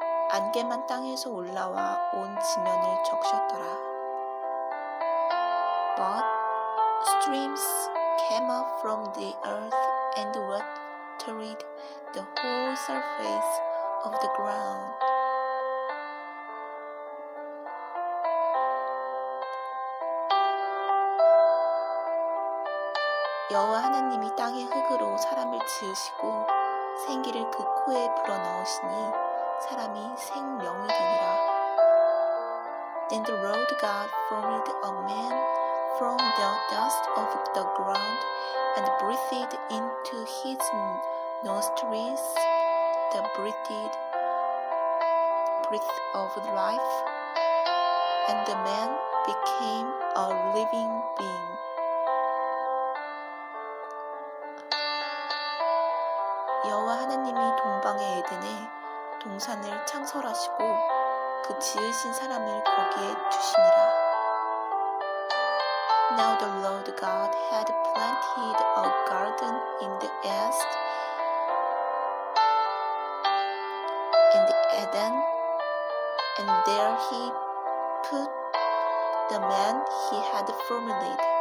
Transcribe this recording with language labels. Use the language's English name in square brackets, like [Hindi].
[Korean] 안개만 땅에서 올라와 온 지면을 적셨더라. [English] But streams came up from the earth and watered the whole surface of the ground. [Korean] 여호와 하나님이 땅의 흙으로 사람을 지으시고 생기를 그 코에 불어넣으시니 사람이 생명이 되니라. [English] Then the Lord God formed a man from the dust of the ground and breathed into his nostrils the breath of life, and the man became a living being. [Korean] 여호와 하나님이 동방의 에덴에 동산을 창설하시고 그 지으신 사람을 거기에 두시니라. [English] Now the Lord God had planted a garden in the east, in the Eden, and there He put the man He had formed.